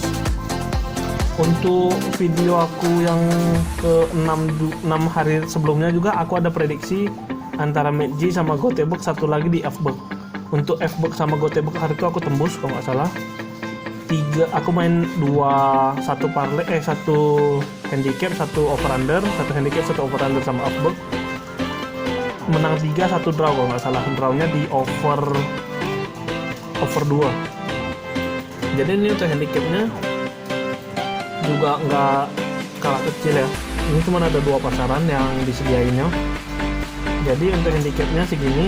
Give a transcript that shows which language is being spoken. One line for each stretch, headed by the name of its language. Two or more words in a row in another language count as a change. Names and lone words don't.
Indonesian: Untuk video aku yang ke 6 hari sebelumnya juga aku ada prediksi antara Midtjylland sama Göteborg, satu lagi di Fburg. Untuk Fburg sama Göteborg hari itu aku tembus kalau nggak salah. Aku main 1 parlay, 1 handicap, 1
English: over under,
Indonesian: 1 handicap, 1
English: over under
Indonesian: sama Fburg. Menang 3, 1 draw kalau nggak salah. Drawnya di over 2. Jadi ini untuk handicapnya juga nggak kalah kecil ya. Ini cuma ada 2 pasaran yang disediainnya. Jadi untuk handicapnya segini.